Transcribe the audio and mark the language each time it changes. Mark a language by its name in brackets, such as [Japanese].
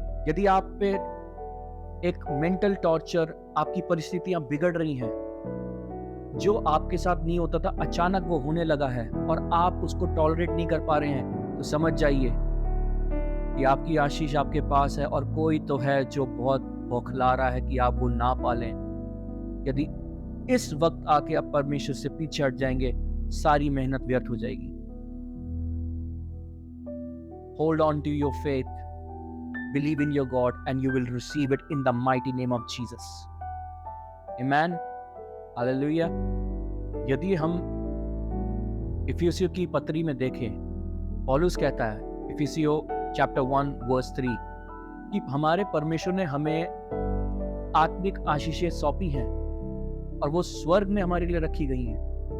[Hindi] यदि आप पे एक मेंटल टॉर्चर, आपकी परिस्थितियां बिगड़ रही हैं, जो आपके साथ नहीं होता था अचानक वो होने लगा है और आप उसको टॉलरेट नहीं कर पा रहे हैं, तो समझ जाइए कि आपकी आशीष आपके पास है, और कोई तो है जो बहुत बौखला रहा है कि आप वो ना पालें। यदि इस वक्त आके आप परमेश्वर से पीछे हट जाएंगे, सारी मेहनत व्यर्थ हो जाएगी। [English] Hold on to your faith, believe in your God, and you will receive it in the mighty name of Jesus. [Hindi] आमीन, हालेलुया। यदि हम इफिसियों की पत्री में देखें, पौलुस कहता है इफिसियों चैप्टर 1 वर्स 3 कि हमारे परमेश्वर ने हमें आत्मिक आशीषें सौंपी हैं और वो स्वर्ग में हमारे लिए रखी गई हैं।